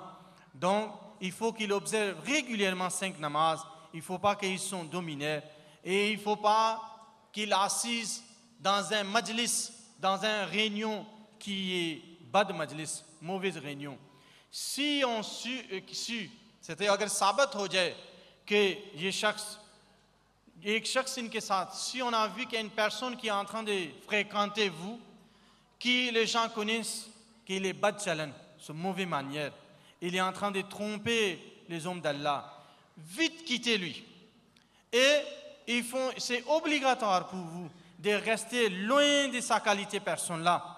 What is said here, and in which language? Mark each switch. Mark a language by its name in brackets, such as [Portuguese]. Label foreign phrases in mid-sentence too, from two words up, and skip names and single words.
[French] Donc, il faut qu'il observe régulièrement 5 namaz. Il ne faut pas qu'ils soient dominés. Et il ne faut pas qu'il assise dans un majlis, dans une réunion qui est [Urdu] بد مجلس, [French] mauvaise réunion. Si on c'est-à-dire [Urdu] اگر ثابت ہو جائے کہ یہ ایک شخص ان کے ساتھ, [French] si on a vu qu'il y a une personne qui est en train de fréquenter vous, qui les gens connaissent qu'il est [Urdu] بد چلن, [French] c'est une mauvaise manière, il est en train de tromper les hommes d'Allah, vite quittez-lui. Et c'est obligatoire pour vous de rester loin de sa qualité personne-là.